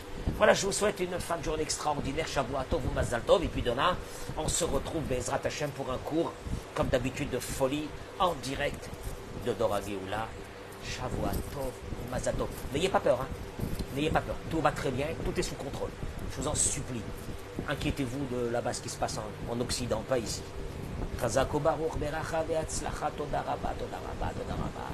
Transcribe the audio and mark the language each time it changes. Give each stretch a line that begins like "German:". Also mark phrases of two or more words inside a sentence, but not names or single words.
French: Voilà, je vous souhaite une fin de journée extraordinaire,
Hebrew: שבוע טוב ou מזל טוב,
French: et puis demain, on se retrouve
Hebrew: בעזרת השם
French: pour un cours, comme d'habitude, de folie, en direct de Dora Geoula.
Hebrew: שבוע טוב, מזל טוב.
French: N'ayez pas peur, hein. N'ayez pas peur. Tout va très bien, tout est sous contrôle. Je vous en supplie. Inquiétez-vous de là-bas ce qui se passe en Occident, pas ici.
Hebrew: חזקו ברוך ברכה והצלחה תודה רבה, תודה רבה, תודה רבה.